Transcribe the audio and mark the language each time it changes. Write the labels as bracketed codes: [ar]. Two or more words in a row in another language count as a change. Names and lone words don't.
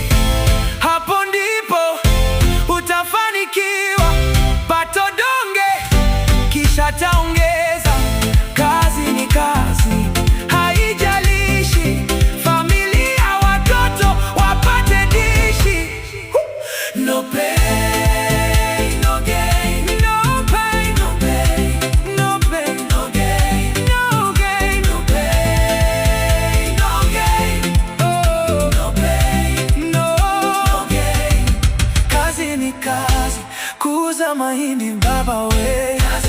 [sw] Hapo ndipo utafanikiwa. Pato donge, kisha taongeza. Kazi ni kazi, haijalishi familia, watoto wapate dishi. [en] No pain, no gain. No pain, no gain. No pain, no gain. No gain, no pain, no gain. Oh, no pain, no gain. [sw] Kazi ni kazi, kuuza mahindi baba we.